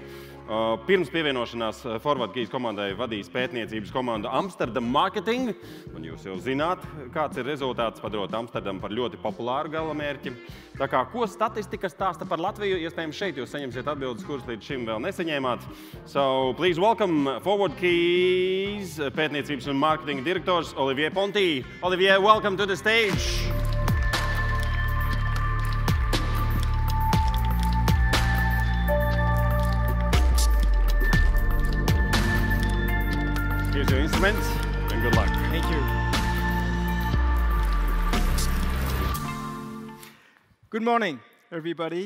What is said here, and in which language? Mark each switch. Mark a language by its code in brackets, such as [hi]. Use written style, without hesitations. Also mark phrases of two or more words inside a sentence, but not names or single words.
[lv] Pirms pievienošanās Forward Keys komandai vadīs pētniecības komanda Amsterdam Marketing, un jūs jau zināt, kāds ir rezultāts, padarot Amsterdamu par ļoti populāru galamērķi. Tā kā, ko statistika stāsta par Latviju, iespējams šeit jūs saņemsiet atbildes, kuras līdz šim vēl nesaņēmāt. [en] So, please welcome [lv] Forward Keys pētniecības un mārketinga direktors Olivier Ponti. [en] Olivier, welcome to the stage. Here's your instruments, and good luck. Thank you. Good morning, everybody.